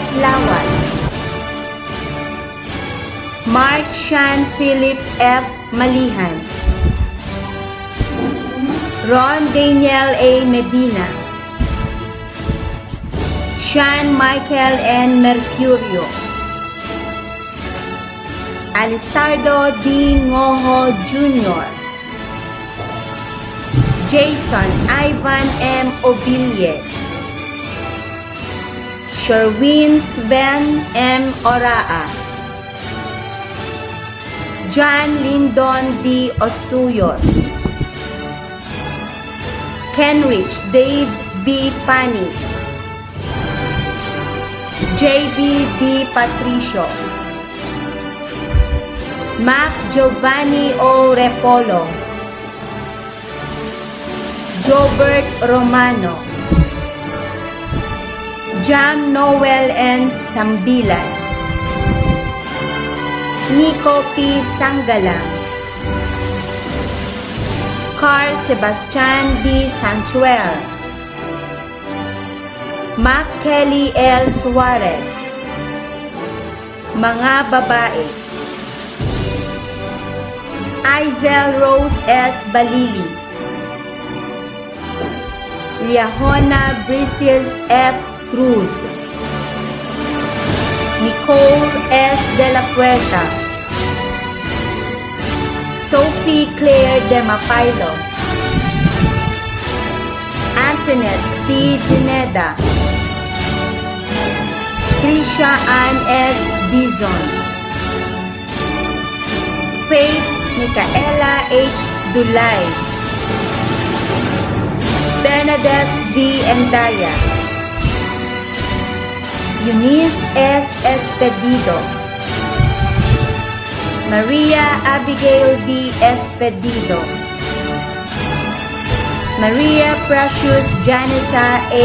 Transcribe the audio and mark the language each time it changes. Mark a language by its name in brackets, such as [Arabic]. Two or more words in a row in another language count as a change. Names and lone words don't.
[Filipino] Lawal, Mark Sean Philip F. Malihan, Ron Daniel A. Medina, Sean Michael N. Mercurio, Alisardo D. Ngoho Jr., Jason Ivan M. Obille, Sherwin Sven M. Oraa, John Lyndon D. Osuyos, Kenrich Dave B. Pani, JB D. Patricio, Mac Giovanni O. Repolo, Jobert Romano, Jam Noel N. Sambilan, Nico P. Sanggalang, Carl Sebastian D. Sanchuel, Mac Kelly L. Suarez, mga babae, Izel Rose S. Balili, Liahona Brices F. Cruz, Nicole S. De La Puerta, Sophie Claire De Mapilo, Antoinette C. Dineda, Trisha Ann S. Dizon, Faith Micaela H. Dulay, Bernadette V. Endaya, Eunice S. Espedido, Maria Abigail D. Espedido, Maria Precious Janessa A.